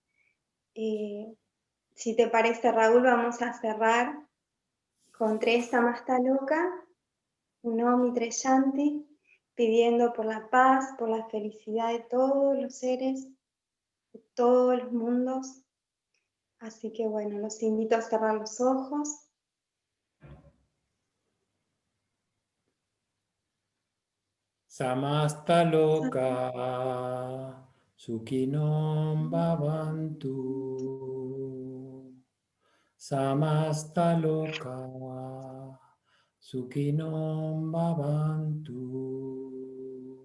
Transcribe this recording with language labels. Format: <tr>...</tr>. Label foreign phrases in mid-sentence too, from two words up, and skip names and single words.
<es>Si te parece, Raúl, vamos a cerrar con 3</es> <sa>समस्त लोक,</sa> <es>un Om y 3 Shanti, pidiendo por la paz, por la felicidad de todos los seres, de todos los mundos. Así que bueno, los invito a cerrar los ojos.</es> <sa>समस्त लोका सुखिनो भवन्तु. समस्त लोका सुखिनो भवन्तु.</sa>